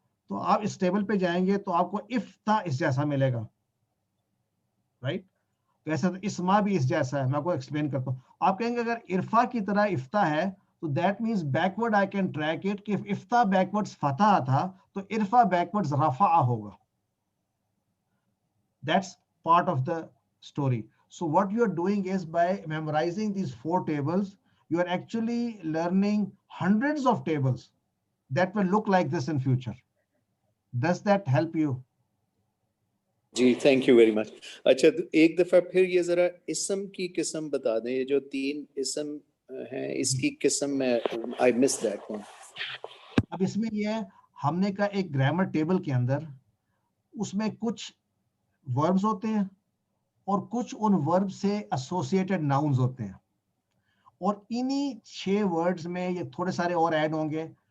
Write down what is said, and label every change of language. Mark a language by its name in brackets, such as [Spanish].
[Urdu] تو آپ اس ٹیبل پہ جائیں گے تو آپ کو افتح اس جیسا ملے گا، رائٹ؟ تو ایسا اسما بھی اس جیسا ہے. میں آپ کو ایکسپلین کرتا ہوں. آپ کہیں گے اگر ارفع کی طرح افتح ہے تو [English] that means backward I can track it [Urdu] کہ افتح بیکورڈز فتح تھا تو ارفع بیکورڈز رفع ہوگا. [English] That's part of the story. So what you are doing is by memorizing these 4 tables, you are actually learning hundreds of tables that will look like this in future. Does that help you? جی thank you very much. [Urdu] اچھا ایک دفعہ پھر یہ ذرا اسم کی قسم بتا دیں. یہ جو 3 اسم ہیں اس کی قسم میں [English] I missed that one. [Urdu] اب اس میں یہ ہے ہم نے کہا ایک گرامر ٹیبل کے اندر اس میں کچھ وربز ہوتے ہیں اور کچھ ان ورب سے ایسوسیٹڈ ناؤنز ہوتے ہیں، اور انہی 6 ورڈز میں یہ تھوڑے سارے اور ایڈ ہوں گے.